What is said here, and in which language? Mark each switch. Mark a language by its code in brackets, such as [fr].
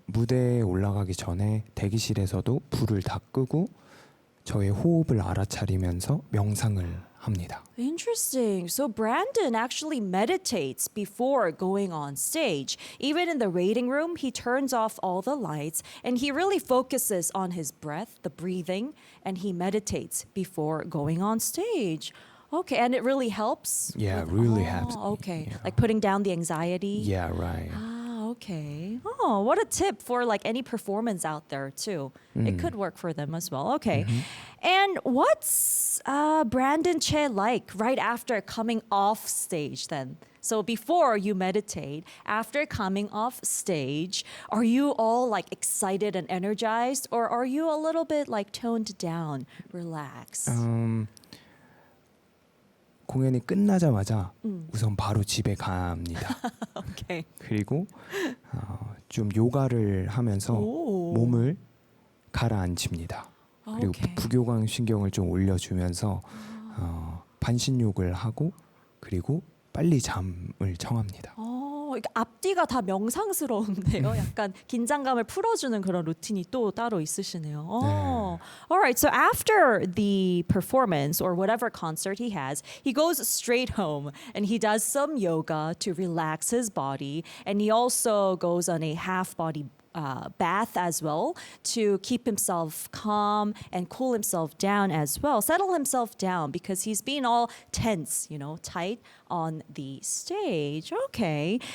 [ko] 무대에 올라가기 전에 대기실에서도 불을 다 끄고 저의 호흡을 알아차리면서 명상을 합니다. [en] Interesting. So Brandon actually meditates before going on stage. Even in the waiting room, he turns off all the lights and he really focuses on his breath, the breathing, and he meditates before going on stage. Okay, and it really helps? Yeah, really helps me. Okay, Yeah. like putting down the anxiety? Yeah, right. Okay. Oh, what a tip for like any performance out there too. It could work for them as well. Okay. And what's Brandon Che like right after coming off stage then? So before you meditate, after coming off stage, are you all like excited and energized or are you a little bit like toned down, relaxed? [ko] 공연이 끝나자마자 우선 바로 집에 갑니다. [en] Okay. [ko] 그리고 좀 요가를 하면서 오. 몸을 가라앉힙니다. 그리고 오케이. 부교감 신경을 좀 올려주면서 반신욕을 하고 그리고 빨리 잠을 청합니다. 이게 앞뒤가 다 명상스러운데요. 약간 긴장감을 풀어주는 그런 루틴이 또 따로 있으시네요. [en] All right. So after the performance or whatever concert he has, he goes straight home and he does some yoga to relax his body, and he also goes on a half body bath as well to keep himself calm and cool himself down as well, settle himself down because he's been all tense, tight on the stage. Okay.